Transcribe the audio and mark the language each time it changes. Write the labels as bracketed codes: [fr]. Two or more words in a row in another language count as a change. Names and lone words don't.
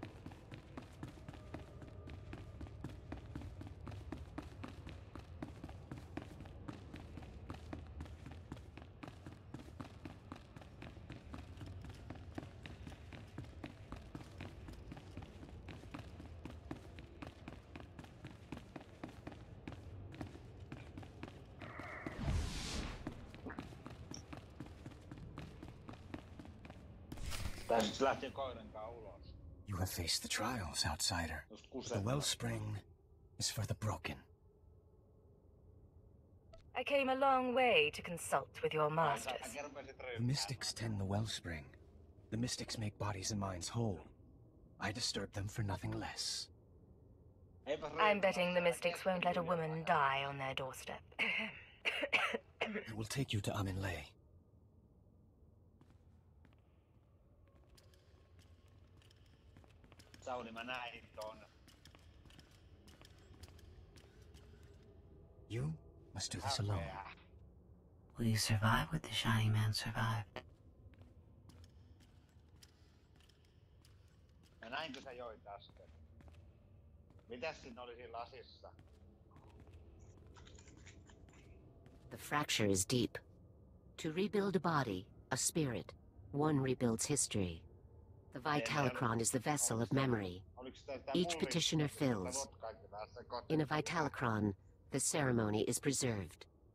[fi] Tää sit lähtee koirankaan ulos. [en] You have faced the trials, outsider. Just The [fi] kuset. [en] wellspring is for the broken. I came a long way to consult with your masters. The mystics tend the wellspring. The mystics make bodies and minds whole. I disturb them for nothing less. I'm betting the mystics won't let a woman die on their doorstep. I will take you to Aminlay. [fi] Sauni, mä näin ton. [en] You must do this alone. Will you survive what the Shining Man survived? [fi] Mä näinkö sä joit äsken? Mitäs siinä oli siinä lasissa? [en] The fracture is deep. To rebuild a body, a spirit, one rebuilds history. The Vitalacron is the vessel of memory. Each petitioner fills. In a Vitalacron, the ceremony is preserved.